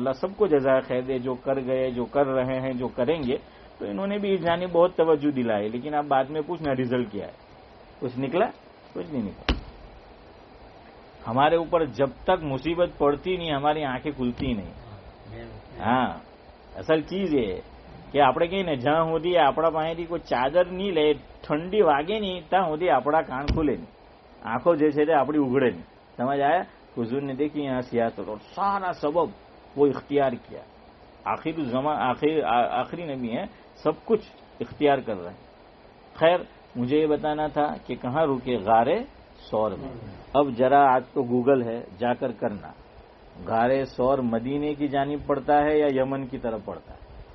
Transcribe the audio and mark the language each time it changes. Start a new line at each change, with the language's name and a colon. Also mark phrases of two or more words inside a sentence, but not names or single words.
Urdu: اللہ سب کو جزائے خیر دے, جو کر گئے, جو کر رہے ہیں, جو کریں گے. تو انہوں نے بھی اس جانب بہت توجہ دلائی. لیکن اب بعد میں پوچھنا رزلٹ کیا ہے؟ کچھ نکلا؟ کچھ نہیں نکلا. ہمارے اوپر جب تک مصیبت پڑتی نہیں ہماری آنکھیں کھلتی نہیں. ہاں اصل چیز یہ ہے
Gujarati: કે આપણે કહીએ ને જ્યાં સુધી આપણા પાસેથી કોઈ ચાદર નહીં લે, ઠંડી વાગે નહીં, ત્યાં સુધી આપણા કાન ખુલે નહીં, આંખો જે છે તે આપણી ઉઘડે નહીં.
Urdu: سمجھ آیا? حضور نے دیکھی یہاں سیاست اور سارا سبب وہ اختیار کیا. آخری نبی ہیں، سب کچھ اختیار کر رہے ہیں. خیر مجھے یہ بتانا تھا کہ کہاں رکے? غارِ ثور میں. اب ذرا آج تو گوگل ہے، جا کر کرنا. غارِ ثور مدینے کی جانب پڑتا ہے یا یمن کی طرف پڑتا ہے?